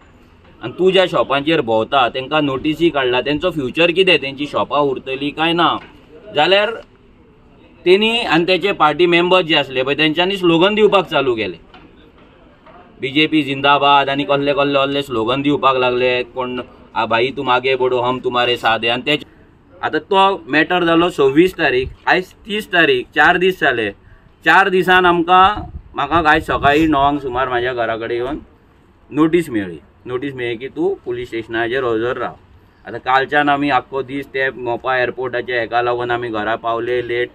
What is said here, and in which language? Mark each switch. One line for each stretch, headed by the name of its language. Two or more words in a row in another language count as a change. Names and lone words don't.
Konkani: आनी तूं ज्या शॉपांचेर भोंवता तांकां नोटिसी काडला, तेंचो फ्युचर कितें, तेंची शॉपां उरतलीं काय ना। जाल्यार तेणी आनी तेचे
English: party members
Konkani: जे आसले पळय तेंच्यांनी स्लोगन दिवपाक चालू केले, BJP जिंदाबाद आनी कसले कसले असले स्लोगन दिवपाक लागले।
Hindi: कोण भाई तुम आगे बढ़ो हम तुम्हारे साथ है।
Konkani: आनी ते आतां तो मॅटर जालो 26 तारीख, आयज 30 तारीख, 4 दीस जाले। 4 दिसान म्हाका आयज सकाळीं 9 सुमार म्हाज्या घरा कडेन येवन नोटीस मेळ्ळी की तूं पुलीस स्टेशनाचेर हजर राव। आतां कालच्यान आमी आख्खो दीस ते मोपा एअरपोर्टाच्या हेका लागून आमी घरा पावले लेट।